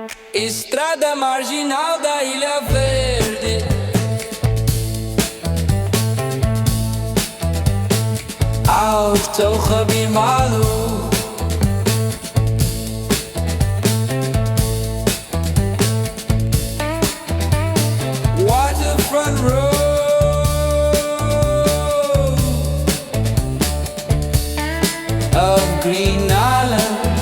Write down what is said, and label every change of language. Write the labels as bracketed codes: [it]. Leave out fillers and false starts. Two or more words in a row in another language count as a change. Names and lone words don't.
[pt] Estrada marginal da Ilha Verde. [yue] 青洲河邊馬路 [en] Waterfront road of Green Island.